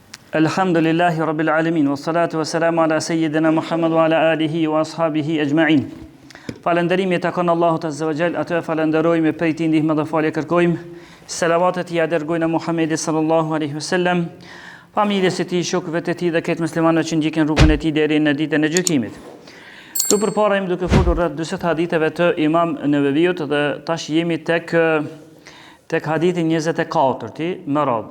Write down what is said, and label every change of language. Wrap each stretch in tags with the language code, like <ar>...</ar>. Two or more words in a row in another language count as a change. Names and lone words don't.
<ar>الحمد لله رب العالمين والصلاة والسلام على سيدنا محمد وعلى آله وأصحابه أجمعين.</ar> <sq>Falënderimi takon Allahut</sq> <ar>عز وجل,</ar> <sq>atë falenderojmë prej tij ndihmë dhe falje kërkojmë. Selavatet ja dërgojnë Muhamedit</sq> <ar>صلى الله عليه وسلم,</ar> <sq>familjes së tij, shokëve të tij dhe këtë muslimanët që ndjekin rrugën e tij deri në ditën e gjykimit. Këtu përpara jemi duke folur rreth 40 haditheve të Imam Neveviut dhe tash jemi tek hadithi 24 me radhë.</sq>